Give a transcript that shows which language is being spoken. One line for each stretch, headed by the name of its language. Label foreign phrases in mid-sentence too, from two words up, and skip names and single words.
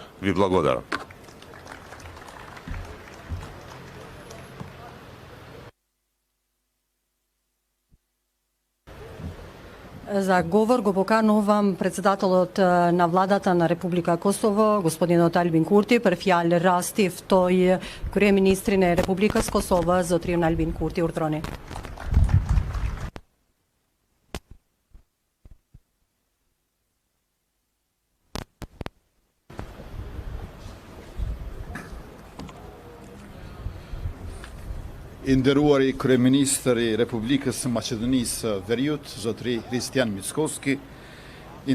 Macedonian: Ви благодарам. За говор го поканувам председателот на владата на Република Косово, господинот Альбин Курти,
Albanian: për fjalë rasti ftoi kryeministrin e Republikës Kosovë, zotrin Albin Kurti, urdhroni. I nderuari kryeministri i Republikës së Maqedonisë Veriut, zotri Kristian Mickovski, i